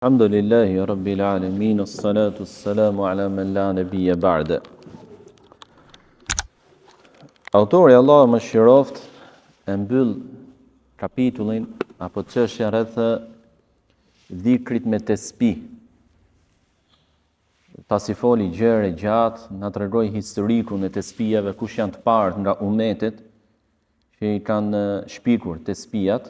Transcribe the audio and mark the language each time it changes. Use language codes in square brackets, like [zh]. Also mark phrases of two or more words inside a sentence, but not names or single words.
[ar] الحمد لله رب العالمين الصلاة السلام على من لا نبي بعده. [sq] Autori Allah më shiroft e mbyll kapitullin apo çështjen rreth dhikrit me tesbih. Pasi foli gjëre gjatë, na tregoi historikun e tesbihave, kush janë të parë nga umetet që i kanë shpikur tesbihat.